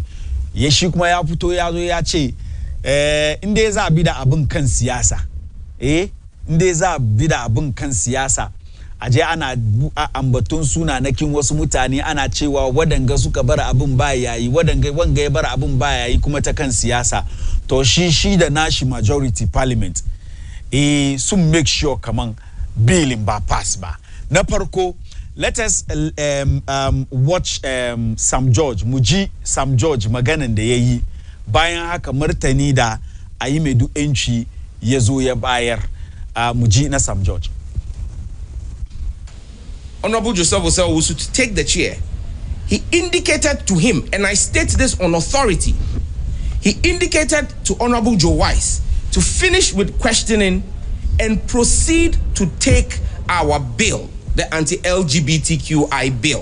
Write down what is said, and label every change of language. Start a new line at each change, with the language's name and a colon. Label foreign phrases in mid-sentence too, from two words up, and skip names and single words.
Hausa: Shi kuma ya fito ya zo ya ce inda za a bi da abin kan siyasa, inda za a bi da abin kan siyasa, aje ana ambaton sunanakin wasu mutane ana cewa wadanga suka bar abin ba yayi, wanga ya bar abin ba yayi kuma ta kan siyasa. To shi da nashi
English: majority parliament
Hausa: sun
English: make sure
Hausa: kaman billing ba pass ba. Na farko,
English: let us watch Sam George,
Hausa: muji Sam George maganan da yayi bayan haka martani da Ayumedu Enchi ya zo ya bayar. Muji na Sam George.
English: Honorable Joseph Osei-Owusu to take the chair, he indicated to him, and I state this on authority, he indicated to Honorable Joe Wise to finish with questioning and proceed to take our bill, the anti-LGBTQI bill.